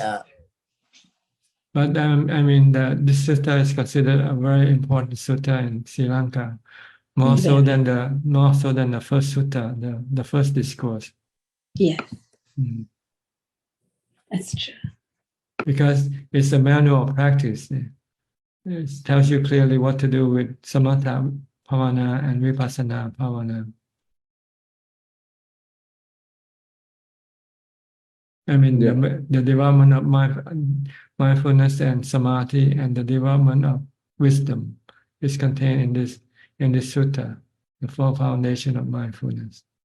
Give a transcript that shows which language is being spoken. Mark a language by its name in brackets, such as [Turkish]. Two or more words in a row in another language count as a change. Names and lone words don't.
[English] But I mean, this sutta is considered a very important sutta in Sri Lanka, more so than the first sutta, the first discourse. Yes, that's true. Because it's a manual of practice. It tells you clearly what to do with [Pali] samatha bhavana [English] and [Pali] vipassana bhavana. [English] I mean, the development of mindfulness and samadhi and the development of wisdom is contained in this sutta, the four foundation of mindfulness.